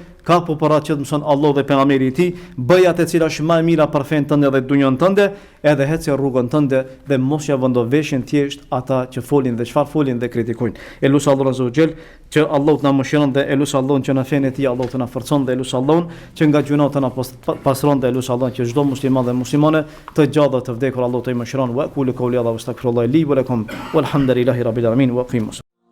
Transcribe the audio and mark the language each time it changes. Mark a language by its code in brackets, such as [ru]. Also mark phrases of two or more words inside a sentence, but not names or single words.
[sq] Ka po para që të mëson Allah dhe pejgamberi i tij, bëj atë e cila është më e mira për fen tënde dhe dunjën tënde, edhe hece rrugën tënde dhe mos ja vëndo veshin thjesht ata që folin dhe çfarë folin dhe kritikojnë. Elus Allahu [ar] عز وجل [sq] që Allahu na mëshiron dhe elus Allahun që na fen e tij Allahu të na forcon dhe elus Allahun që nga gjunat të na pastron dhe elus Allahun që çdo musliman dhe muslimane të gjatë të vdekur Allahu të mëshiron. [ar] وقولوا قولي هذا واستغفر الله لي ولكم والحمد لله رب العالمين وأقم